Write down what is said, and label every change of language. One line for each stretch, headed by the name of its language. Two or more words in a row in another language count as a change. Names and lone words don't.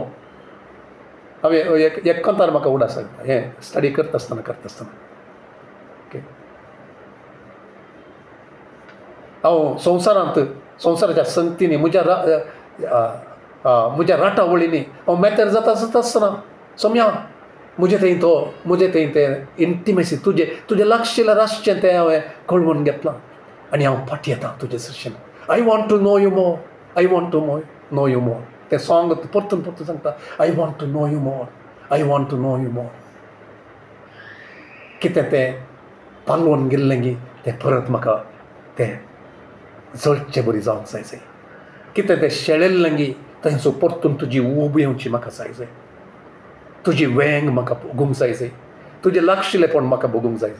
Konkani: हांवें एक कंतार म्हाका उडा सांगता, हें स्टडी करता आसतना ओके, हांव संवसाराच्या संगतींनी म्हज्या राटावळींनी हांव मेतेर जाता आसतना सोम्या म्हजें थंय तें इंटिमेसी तुजें लागशिल्लें आसचें तें हांवें कळून घेतलां आनी हांव फाटी येता तुजे सरशीन.
English: I want to know you more, I want to know you more.
Konkani: तें सॉंग परतून सांगता,
English: I want to know you more, I want to know you more.
Konkani: कितें तें पालवून गेल्लें गी तें परत म्हाका तें जळचें बरी जावंक जाय. कितें तें शेळिल्लें गी थंयसर परतून तुजी उब येवची म्हाका जाय. तुजी वेंग म्हाका भोगूंक जाय. तुजें लागशिल्लेंपण म्हाका भोगूंक जाय.